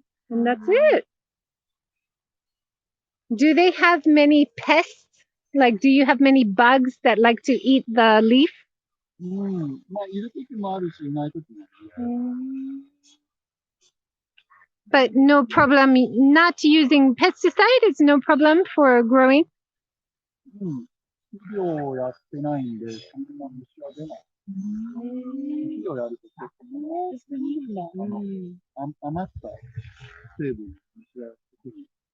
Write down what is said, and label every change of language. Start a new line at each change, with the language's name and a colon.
English: And that's it. Do they have many pests? Like, do you have many bugs that like to eat the leaf?
Japanese: まあ、いる時もあるし、いない時もある。
English: But no problem, not using pesticide is no problem for growing?
Japanese: 肥料をやってないんで、そんな虫は出ない。肥料やると結構、余った成分、虫が出てくる。